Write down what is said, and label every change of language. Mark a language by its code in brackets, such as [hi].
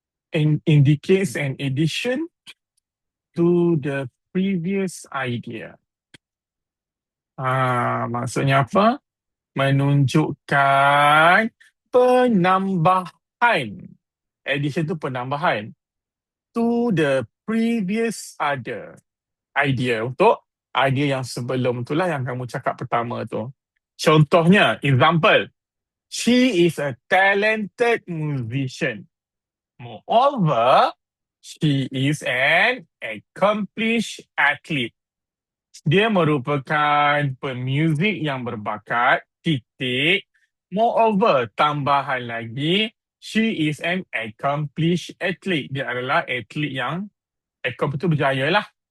[en] And indicates an addition to the previous idea. [ms] Maksudnya apa? Menunjukkan penambahan. [en] Addition tu penambahan. To the previous other idea. [ms] Untuk idea yang sebelum itulah yang kamu cakap pertama tu. Contohnya, example. [en] She is a talented musician. Moreover, she is an accomplished athlete. [ms] Dia merupakan pemuzik yang berbakat, titik. [en] Moreover, tambahan lagi, she is an accomplished athlete. [ms] Dia adalah atlet yang accomplish itu berjaya lah.